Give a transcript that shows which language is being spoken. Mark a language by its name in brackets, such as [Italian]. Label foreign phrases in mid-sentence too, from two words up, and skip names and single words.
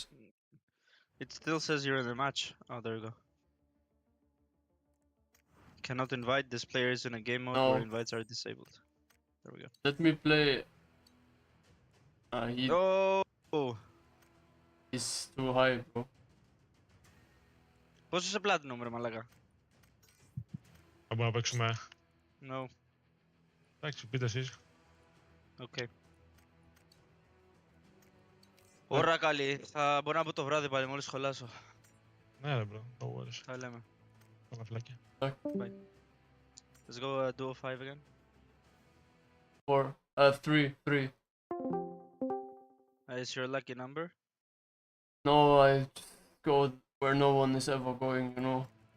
[English] It still says you're in the match. Oh, there you go. Cannot invite. This player is in a game mode No. where invites are disabled. There we go. Let me play. Oh! He's too high, bro. [Greek] Πόσο είσαι platinum, ρε μαλάκα? Θα μπορούμε να παίξουμε. [English] No. [Greek] Εντάξει, πείτε εσείς. Okay. Ωρα καλή. Θα μπορώ να πω το βράδυ πάλι μόλις σχολάσω. Ναι ρε bro, [English] no worries. [Greek] Θα λέμε. Πάμε φλάκια. [English] Let's go duo 5 again. 3. Is your lucky number? No, I just go where no one is ever going, you know.